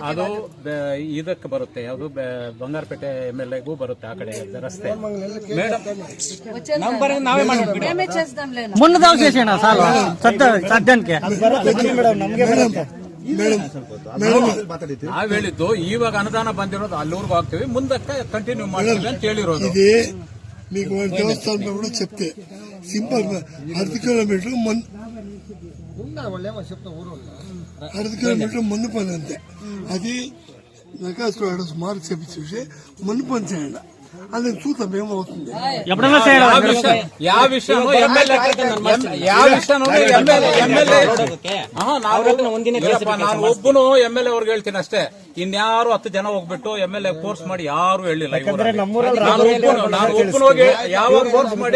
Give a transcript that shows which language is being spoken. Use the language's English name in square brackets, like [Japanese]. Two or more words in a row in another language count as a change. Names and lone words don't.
[Kannada] ಅದು ಇದಕ್ಕೆ ಬರುತ್ತೆ, ಯಾವುದು ಬಂಗಾರಪೇಟೆ MLAಗೂ ಬರುತ್ತೆ, ಆ ಕಡೆ ರಸ್ತೆ. ನಾವ್ ಹೇಳಿದ್ದು ಇವಾಗ ಅನುದಾನ ಬಂದಿರೋದು ಅಲ್ಲೂರ್ಗೂ ಹಾಕ್ತಿವಿ, ಮುಂದಕ್ಕೆ ಕಂಟಿನ್ಯೂ ಮಾಡ್ತೀವಿ ಅಂತ ಹೇಳಿರೋದು. [Telugu] ఇదే మీకు దేవస్థానంలో కూడా చెప్తే సింపుల్ 10 కిలోమీటర్ మందు పని అంతే. అది నకాసులో సుమారు చెప్పించి మందు పని చేయండి, అది చూద్దాం ఏమవుతుంది. [Kannada] ಯಾವ ವಿಷಯನೂ ನಾನು ಒಬ್ಬನು MLA ಅವ್ರಿಗೆ ಹೇಳ್ತೀನಿ ಅಷ್ಟೇ. ಇನ್ಯಾರು 10 ಜನ ಹೋಗ್ಬಿಟ್ಟು MLA ಫೋರ್ಸ್ ಮಾಡಿ ಯಾರು ಹೇಳಿಲ್ಲ. ನಾನು ಒಬ್ಬನು ಹೋಗಿ ಯಾವಾಗ ಫೋರ್ಸ್ ಮಾಡಿ